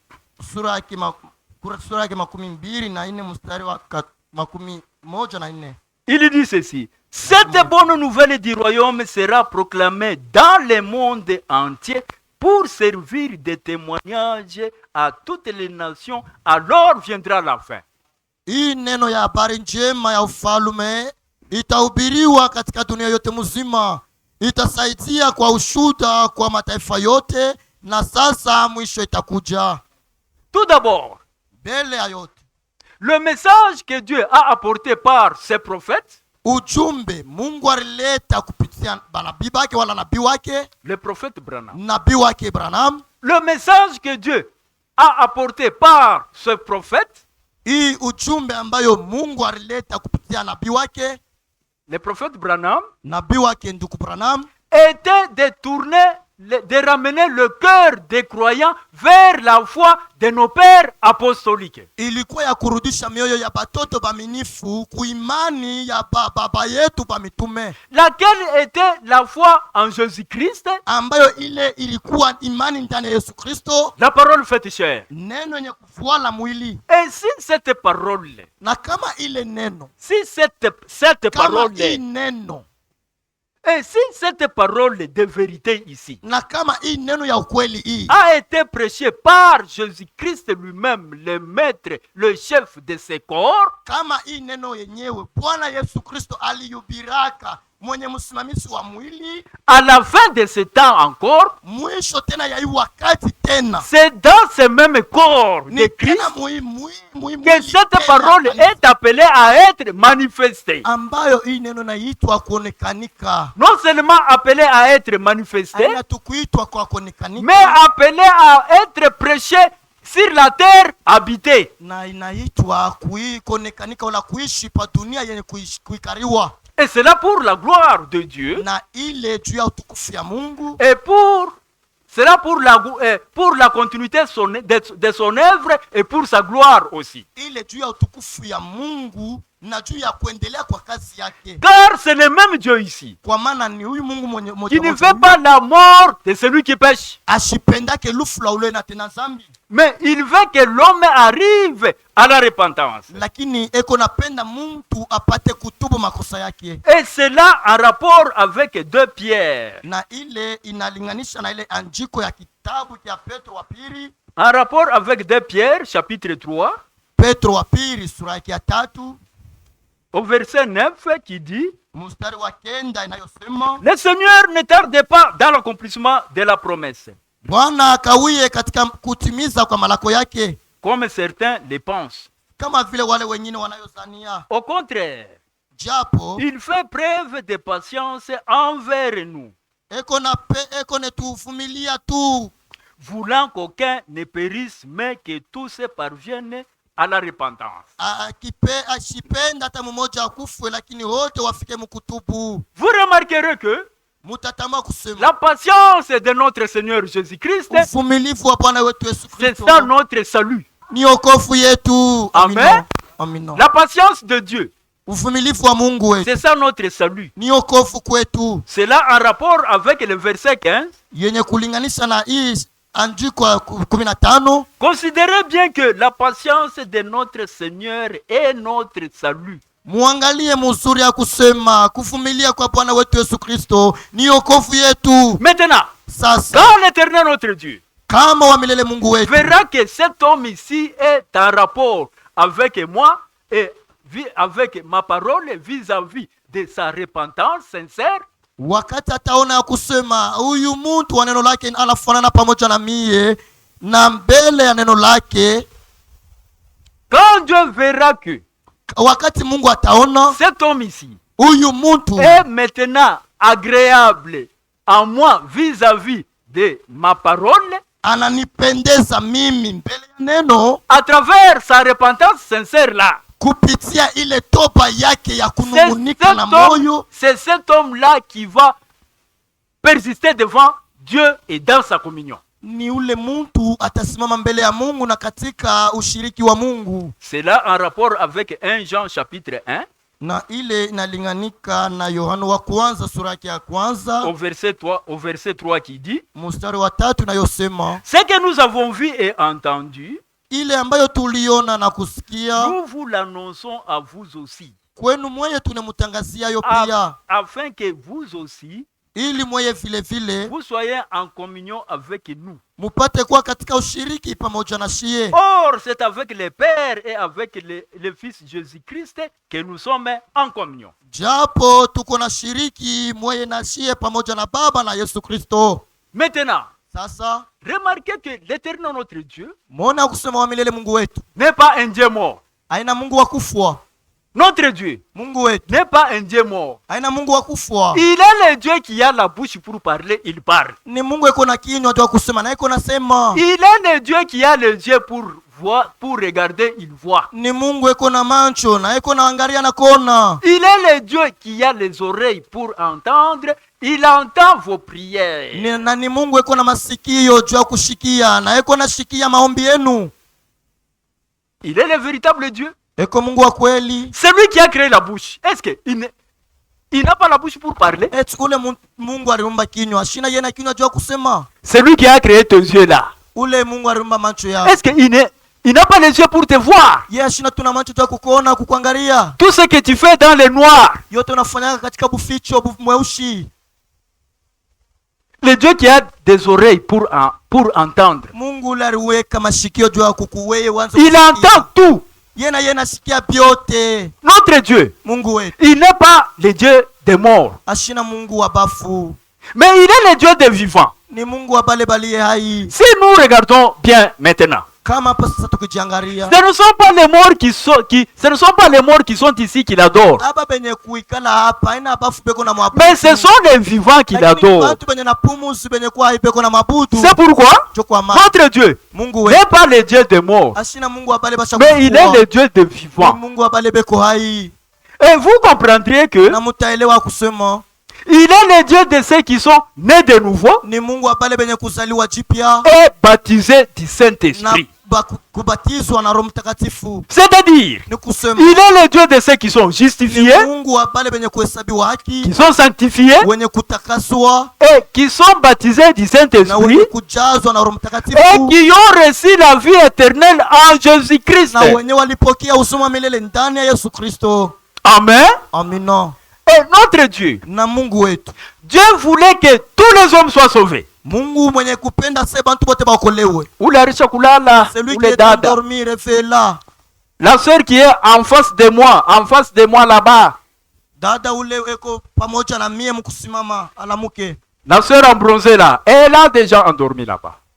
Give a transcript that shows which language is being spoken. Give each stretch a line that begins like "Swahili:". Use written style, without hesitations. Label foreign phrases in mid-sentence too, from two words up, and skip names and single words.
French: Il dit ceci: cette bonne nouvelle du royaume sera proclamée dans le monde entier pour servir de témoignage à toutes les nations, alors viendra la fin.
Swahili: Hii neno ya habari njema ya ufalme itahubiriwa katika dunia yote mzima, itasaidia kwa ushuhuda kwa mataifa yote, na sasa mwisho itakuja.
French: Tout d'abord,
Swahili: mbele ya yote,
French: le message que Dieu a apporté par ses prophètes,
Swahili: ujumbe Mungu alileta kupitia nabii wake wala nabii wake,
French: le prophète Branham.
Swahili: Nabii wake Branham.
French: Le message que Dieu a apporté par ce prophète,
Swahili: hii ujumbe ambayo Mungu alileta kupitia nabii wake,
French: le prophète Branham,
Swahili: nabii wake ndugu Branham,
French: était de ramener le cœur des croyants vers la foi de nos pères apostoliques.
Swahili: Ilikuwa ya kurudisha mioyo ya batoto baminifu kuimani ya baba yetu ba mitume.
French: Laquelle était la foi en Jésus-Christ,
Swahili: ambayo ile ilikuwa imani ndani ya Yesu Kristo,
French: la parole faite chair.
Swahili: Neno yenye kufuala mwili.
French: Et si cette parole,
Swahili: na kama ile neno,
French: si cette
Swahili: kama
French: parole,
Swahili: neno,
French: et si cette parole de vérité ici
Swahili: na kama hii neno ya ukweli hii
French: a été prêchée par Jésus-Christ lui-même, le maître, le chef de ce corps,
Swahili: kama hii neno yenyewe Bwana Yesu Kristo aliyubiraka, mwenye msimamizi wa mwili,
French: à la fin de ce temps encore,
Swahili: mwisho tena ya hii wakati tena,
French: c'est dans ce même corps de Christ que cette parole est appelée à être manifestée.
Swahili: ambayo hii neno naitwa kuonekanika.
French: Non seulement appelée à être manifestée,
Swahili: hatukuitwa kwa kuonekanika,
French: mais appelée à être prêchée sur la terre habitée.
Swahili: na inaitwa kuonekanika wala kuishi pa dunia yenye kuikariwa.
French: Et c'est là pour la gloire de Dieu.
Swahili: Na ile juu ya utukufu ya Mungu.
French: Et cela pour la continuité de son œuvre et pour sa gloire aussi.
Swahili: Ile juu ya utukufu ya Mungu na juu ya kuendelea kwa kazi yake.
French: Car c'est le même Dieu ici.
Swahili: Kwa maana ni huyu Mungu mwenye
French: qui ne veut pas la mort de celui qui pêche.
Swahili: Ashipendake lufu la ule na tena zambi.
French: Mais il veut que l'homme arrive à la repentance.
Swahili: Lakini eko napenda mtu apate kutubu makosa yake.
French: Et cela en rapport avec 2 Pierre.
Swahili: Na ile inalinganisha na ile andiko ya kitabu cha Petro wa pili.
French: En rapport avec 2 Pierre chapitre 3.
Swahili: Petro wa pili sura ya 3.
French: Au verset 9 qui dit,
Swahili: mstari wa 9 inayosema,
French: le Seigneur ne tarde pas dans l'accomplissement de la promesse.
Swahili: Bwana akawie katika kutimiza kwa malako yake,
French: comme certains le pensent.
Swahili: Kama vile wale wengine wanayozania.
French: Au contraire,
Swahili: japo
French: il fait preuve de patience envers nous.
Swahili: Eko ne tuvumilia tu,
French: voulant qu'aucun ne périsse, mais que tous parviennent à la repentance.
Swahili: Ashipenda hata mmoja akufe, lakini wote wafike mkutubu.
French: Vous remarquerez que
Swahili: mutatama kusema,
French: la patience de notre Seigneur Jésus-Christ,
Swahili: uvumilivu wa Bwana wetu Yesu Kristo,
French: c'est ça notre salut.
Swahili: Ni wokovu yetu.
French: Amen.
Swahili: Amina.
French: La patience de Dieu,
Swahili: uvumilivu wa Mungu wetu,
French: c'est ça notre salut.
Swahili: Ni wokovu kwetu.
French: C'est là en rapport avec le verset 15.
Swahili: Yenye kulinganisha na hii andiko 15.
French: Considérez bien que la patience de notre Seigneur est notre salut.
Swahili: Muangalie mzuri ya kusema kuvumilia kwa Bwana wetu Yesu Kristo ni wokovu yetu.
French: Maintenant,
Swahili: sasa,
French: quand l'Éternel notre Dieu
Swahili: kama wa milele Mungu wetu
French: verra que cet homme ici est en rapport avec moi et avec ma parole vis-à-vis de sa repentance sincère,
Swahili: wakati ataona ya kusema huyu mtu wa neno lake anafanana pamoja na mie na mbele ya neno lake,
French: quand Dieu verra que
Swahili: wakati Mungu ataona
French: cet homme ici
Swahili: huyu mtu
French: est maintenant agréable à moi vis-à-vis de ma parole,
Swahili: ananipendeza mimi mbele ya neno,
French: à travers sa repentance sincère là,
Swahili: kupitia ile toba yake ya kunungunika na moyo,
French: c'est cet homme là qui va persister devant Dieu et dans sa communion.
Swahili: Ni ule mtu atasimama mbele ya Mungu na katika ushiriki wa Mungu.
French: C'est là en rapport avec 1 Jean chapitre 1.
Swahili: Na ile inalinganika na Yohana wa kwanza sura yake ya kwanza
French: au verset 3 qui dit,
Swahili: mstari wa 3 inayosema,
French: ce que nous avons vu et entendu,
Swahili: ile ambayo tuliona na kusikia,
French: nous vous l'annonçons à vous aussi,
Swahili: kwenu mwenye tunemutangazia yo pia,
French: afin que vous aussi
Swahili: ili mweye vile vile
French: vous soyez en communion avec nous.
Swahili: mupate kuwa katika ushiriki pamoja na shie.
French: Or, c'est avec le Père et avec le Fils Jésus-Christ que nous sommes en communion.
Swahili: Japo tuko na shiriki mweye na shie pamoja na Baba na Yesu Kristo.
French: Maintenant,
Swahili: Sasa
French: remarquez que l'Éternel notre Dieu
Swahili: mwona kusema wa milele Mungu wetu
French: n'est pas un Dieu mort.
Swahili: aina Mungu wa kufwa.
French: Notre Dieu
Swahili: Mungu wetu
French: n'est pas un Dieu mort.
Swahili: aina Mungu wa kufwa.
French: Il est le Dieu qui a la bouche pour parler, il parle.
Swahili: Ni Mungu eko na kinywa cha kusema na eko nasema.
French: Il est le Dieu qui a les yeux pour voir, pour regarder, il voit.
Swahili: Ni Mungu eko na macho na eko na angalia na kona.
French: Il est le Dieu qui a les oreilles pour entendre, il entend vos prières.
Swahili: Ni Mungu eko na masikio juu ya kushikia na eko na shikia maombi yenu.
French: Il est le véritable Dieu.
Swahili: Eko Mungu wa kweli.
French: C'est lui qui a créé la bouche. Est-ce que il n'a pas la bouche pour parler?
Swahili: Ule Mungu aliumba kinywa, shina yena kinywa juu ya kusema.
French: C'est lui qui a créé tes yeux là.
Swahili: Ule Mungu aliumba macho yao.
French: Est-ce que il n'a pas les yeux pour te voir?
Swahili: Shina tuna macho juu ya kukuona, kukuangalia.
French: Tout ce que tu fais dans le noir.
Swahili: Yote unafanya katika buficho mweusi.
French: Le Dieu qui a des oreilles pour entendre.
Swahili: Mungu ule aliweka mashikio juu ya kukuweye wanzo.
French: Il entend tout.
Swahili: Yena sikia byote.
French: Notre Dieu,
Swahili: Mungu wetu,
French: il n'est pas le Dieu des morts.
Swahili: ashina Mungu wa bafu.
French: Mais il est le Dieu des vivants.
Swahili: Ni Mungu wa bale balie hai.
French: Si nous regardons bien maintenant,
Swahili: Kama hapa sasa tukijiangalia,
French: ce ne sont pas les morts ce ne sont pas les morts qui sont ici qui l'adorent.
Swahili: aba benye kuikala hapa ina bafu beko na mwabudu.
French: Mais ce sont les vivants qui l'adorent.
Swahili: Watu benye na pumuzi benye kwa hai beko na mabudu.
French: C'est pourquoi notre Dieu
Swahili: Mungu wetu
French: n'est pas le Dieu des morts,
Swahili: ashina Mungu wa bale basha
French: mais il est le Dieu des vivants.
Swahili: Mungu wa bale beko hai.
French: Et vous comprendrez que
Swahili: Na mutaelewa kusema
French: il est le Dieu de ceux qui sont nés de nouveau
Swahili: ni Mungu wa bale benye kuzaliwa jipya
French: et baptisés du
Swahili: na
French: Saint-Esprit.
Swahili: kubatizwa na Roho Mtakatifu.
French: C'est-à-dire,
Swahili: Ni kusema
French: il est le Dieu de ceux qui sont justifiés,
Swahili: Mungu wa bale benye kuhesabiwa haki,
French: qui sont sanctifiés
Swahili: wenye kutakaswa
French: et qui sont baptisés du
Swahili: na
French: Saint-Esprit
Swahili: wenye kujazwa na Roho Mtakatifu
French: et qui ont reçu la vie éternelle en Jésus-Christ.
Swahili: na wenye walipokea uzima milele ndani ya Yesu Kristo.
French: Amen.
Swahili: Amina.
French: Et notre Dieu,
Swahili: Na Mungu wetu,
French: Dieu voulait que tous les hommes soient sauvés.
Swahili: Mungu mwenye kupenda se bantu bote baokolewe. Ule alisha kulala,
French: Celui qui
Swahili: ule
French: est
Swahili: dada.
French: endormi réveille-la. La sœur qui est en face de moi là-bas.
Swahili: Dada ule eko pamoja na mie mkusimama alamuke.
French: La sœur en bronzé là, elle a déjà endormi là-bas.